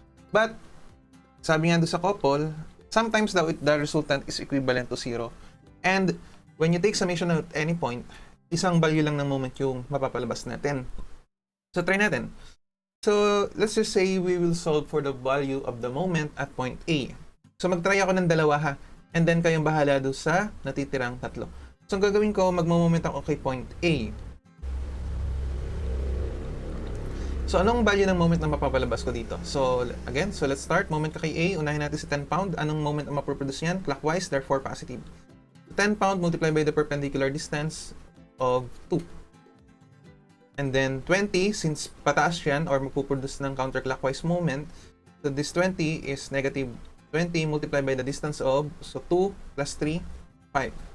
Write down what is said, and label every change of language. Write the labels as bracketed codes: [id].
[en] But, [tl] sabi nga doon sa [en] couple, sometimes the resultant is equivalent to 0. And, when you take summation at any point, [tl] isang value lang ng moment yung mapapalabas natin. So, try natin. [en] So, let's just say we will solve for the value of the moment at point A. [tl] So, mag-try ako ng dalawa ha. And then, kayong bahala doon sa natitirang tatlo. So, ang gagawin ko, magmo-moment ako kay point A. So, anong value ng moment na mapapalabas ko dito? [en] So, again, so let's start. [tl] Moment ka kay A. Unahin natin sa 10 pound. Anong moment ang maproproduce yan? [en] Clockwise, therefore positive. 10 pound multiplied by the perpendicular distance of 2. And then, 20, [tl] since pataas yan, [en] or [tl] mapuproduce ng [en] counterclockwise moment, so this 20 is negative 20 multiplied by the distance of, so 2 plus 3, 5.